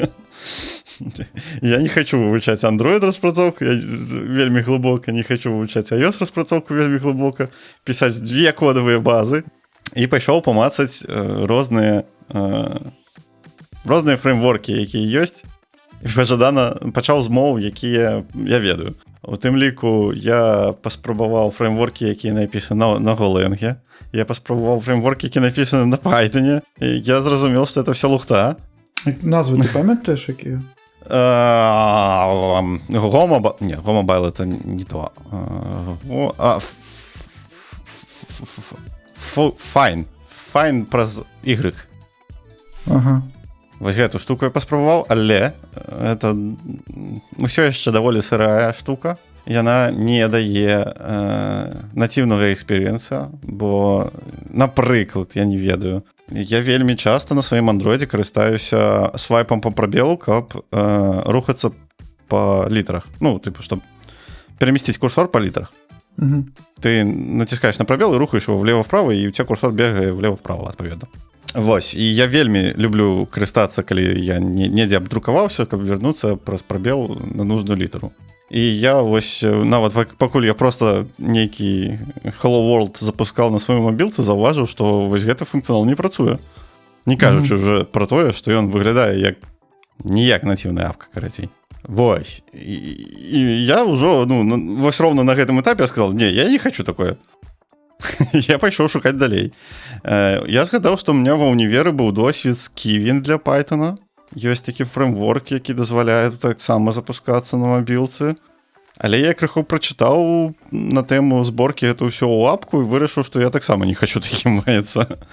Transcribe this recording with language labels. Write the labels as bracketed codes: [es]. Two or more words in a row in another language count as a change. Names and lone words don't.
[be] Я не хочу вывучаць Android распрацоўку, я вельмі глыбока не хочу вывучаць iOS распрацоўку вельмі глыбока, пісаць 2 кодавыя базы, і пайшоў памацаць розныя фреймворкі, якія ёсць, і пажадана пачаў з моў, якія я ведаю. У тым ліку я паспрабаваў фреймворкі, якія напісаны на Golang. Я паспрабаваў фреймворкі, які напісаны на Python. Я зразумеў, што [ru] это все [be] лухта. Назвы ты памятаеш, якія? [ru] Go-Mobile это не то. [be] Fine праз Y. Ага. Вось гэту штуку я паспрабаваў, але это ўсё яшчэ даволі сырая штука. Яна не дае націўнага экспірыенса, бо, напрыклад, я не ведаю, я вельмі часта на сваім андроідзе карыстаюся свайпам па прабелу, каб рухацца па літарах. [ru] Ну, типу, чтобы переместить курсор по литрах. Угу. Ты натискаешь на пробел и рухаешь его влево-вправо, и у тебя курсор бегает влево-вправо, [uk] отповедно. [be] Вось, і я вельмі люблю карыстацца, калі я недзе абдрукаваўся, каб вярнуцца праз прабел на нужную літару. І я вось, нават пакуль я просто нейкі Hello World запускал на сваёй мабілцы, заўважыў, што вось гэты функцыянал не працуе. Не кажучы уже пра тое, што ён выглядае як ніяк націўная апка, карацей. Вось. І я ўжо, вось роўна на гэтым этапе я сказал, не, я не хочу такое. Я пайшоў шукаць далей. Я згадаў, што ў меня ва ўніверы быў досвед з Kivin для Python. Ёсць такі фреймворк, які дазваляе таксама запускацца на мабілцы. Але я крыху прачытаў на тэму зборкі гэта ўсё ў апку і вырашыў, што я таксама не хочу такім маяцца.